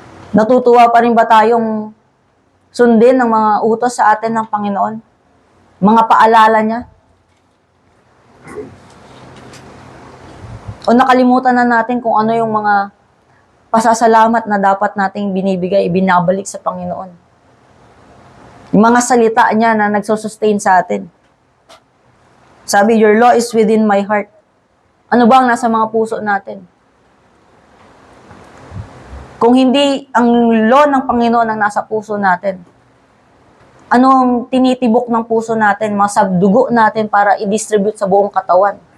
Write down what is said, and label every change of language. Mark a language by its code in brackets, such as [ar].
[tl] Natutuwa pa rin ba tayong sundin ng mga utos sa atin ng Panginoon? Mga paalala niya? O nakalimutan na natin kung ano yung mga pasasalamat na dapat nating binibigay, binabalik sa Panginoon? Yung mga salita niya na nagsusustain sa atin. [en] Sabi, your law is within my heart. [tl] Ano ba ang nasa mga puso natin? Kung hindi ang law ng Panginoon ang nasa puso natin, ano ang tinitibok ng puso natin, mga dugo natin para i-distribute sa buong katawan?